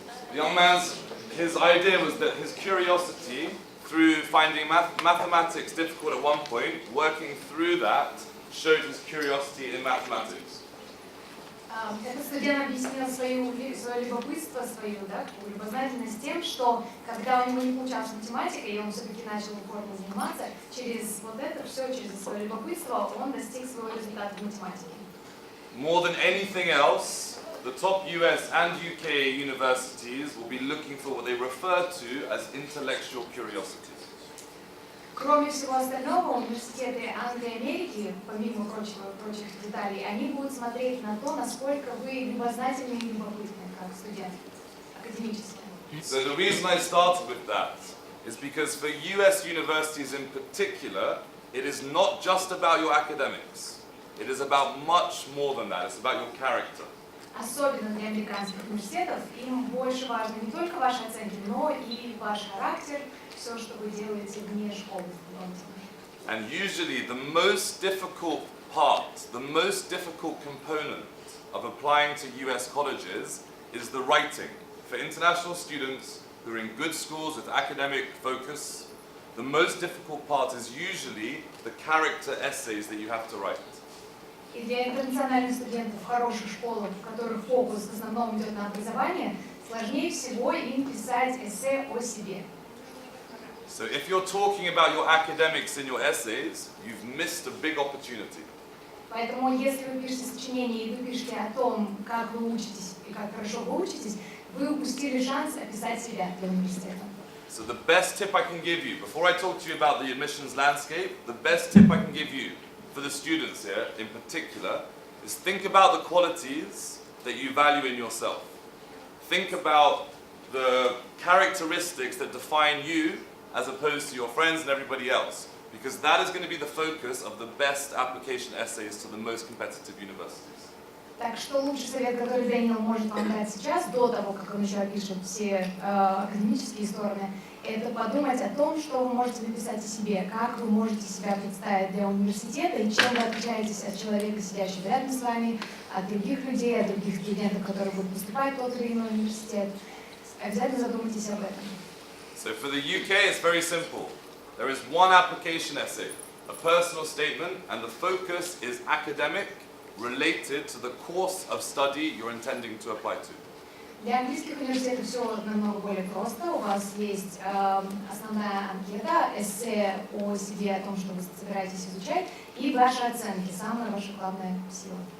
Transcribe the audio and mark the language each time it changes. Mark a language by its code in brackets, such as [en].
[en] The young man's, his idea was that his curiosity, through finding mathematics difficult at one point, working through that, showed his curiosity in mathematics. [ru] Этот студент объяснил свое любопытство, свою любознательность тем, что когда у него не получалась математика, и он все-таки начал упорно заниматься, через вот это все, через свое любопытство, он достиг своего результата в математике. [en] More than anything else, the top US and UK universities will be looking for what they refer to as intellectual curiosity. [ru] Кроме всего остального, университеты Англии и Америки, помимо прочих деталей, они будут смотреть на то, насколько вы любознательны и любопытны, как студент, академически. [en] So the reason I started with that is because for US universities in particular, it is not just about your academics. It is about much more than that. It's about your character. [ru] Особенно для американских университетов, им больше важно не только ваши оценки, но и ваш характер, все, что вы делаете вне школы. [en] And usually the most difficult part, the most difficult component of applying to US colleges is the writing. For international students who are in good schools with academic focus, the most difficult part is usually the character essays that you have to write. [ru] И для интернациональных студентов в хороших школах, в которых фокус в основном идет на образование, сложнее всего им писать эссе о себе. [en] So if you're talking about your academics in your essays, you've missed a big opportunity. [ru] Поэтому, если вы пишете сочинение и вы пишете о том, как вы учитесь и как хорошо вы учитесь, вы упустили шанс описать себя для университета. [en] So the best tip I can give you, before I talk to you about the admissions landscape, the best tip I can give you for the students here in particular is think about the qualities that you value in yourself. Think about the characteristics that define you as opposed to your friends and everybody else. Because that is going to be the focus of the best application essays to the most competitive universities. [ru] Так что лучший совет, который Дэниел может вам дать сейчас, до того, как он еще опишет все академические стороны, это подумать о том, что вы можете написать о себе, как вы можете себя представить для университета и чем вы отличаетесь от человека, сидящего рядом с вами, от других людей, от других студентов, которые будут поступать в тот или иной университет. Обязательно задумайтесь об этом. [en] So for the UK, it's very simple. There is one application essay, a personal statement, and the focus is academic, related to the course of study you're intending to apply to. [ru] Для английских университетов все намного более просто. У вас есть основная анкета, эссе о себе, о том, что вы собираетесь изучать, и ваши оценки, самая ваша главная сила.